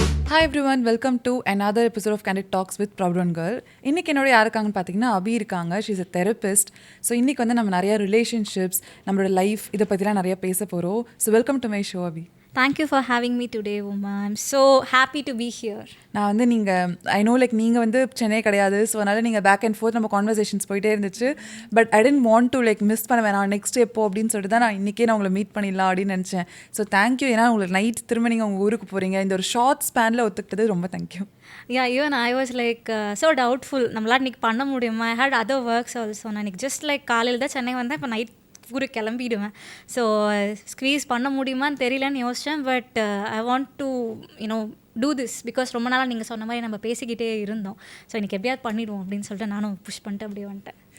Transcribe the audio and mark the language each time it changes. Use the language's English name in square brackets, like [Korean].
[English] Hi everyone, welcome to another episode of Candid Talks with Proud One Girl. [Tamil] இன்னைக்கு என்னோட யாருக்காங்கன்னு பார்த்தீங்கன்னா அபி இருக்காங்க. [English] She's a therapist. [Tamil] So இன்னைக்கு வந்து நம்ம நிறைய ரிலேஷன்ஷிப்ஸ், நம்மளோட லைஃப் இதை பற்றிலாம் நிறைய பேச போகிறோம். [English] So welcome to my show Abhi. Thank you for having me today, Uma. I'm so happy to be here. [Tamil] நான் வந்து [English] I know [Tamil] நீங்கள் வந்து சென்னை கிடையாது. ஸோ அதனால் நீங்கள் பேக் அண்ட் ஃபோர்த் நம்ம கான்வர்சேஷன்ஸ் போயிட்டே இருந்துச்சு. [English] but I didn't want to miss [Tamil] பண்ண வேணாம் நெக்ஸ்ட் எப்போ அப்படின்னு சொல்லிட்டு தான் நான் இன்றைக்கே நான் உங்களை மீட் பண்ணிடலாம் அப்படின்னு நினச்சேன். So thank you. ஏன்னா உங்களுக்கு நைட் திரும்ப நீங்கள் உங்கள் ஊருக்கு போகிறீங்க. இந்த ஒரு ஷார்ட் ஸ்பேனில் ஒத்துக்கிட்டது ரொம்ப thank you. [English] Yeah, even I was so doubtful. [Tamil] நம்மளால் இன்றைக்கி பண்ண முடியுமா? [English] I had other works also. [Tamil] நான் இன்றைக்கி ஜஸ்ட் காலையில் தான் சென்னை வந்தேன். இப்போ நைட் ஊருக்கு கிளம்பிடுவேன். ஸோ ஸ்க்வீஸ் பண்ண முடியுமான்னு தெரியலன்னு யோசித்தேன். [English] but I want to do this because [Tamil] ரொம்ப நாளாக நீங்கள் சொன்ன மாதிரி நம்ம பேசிக்கிட்டே இருந்தோம். ஸோ இன்றைக்கி எப்படியாவது பண்ணிவிடுவோம் அப்படின்னு சொல்லிட்டு நானும் புஷ் பண்ணிட்டு அப்படியே வந்துட்டேன்.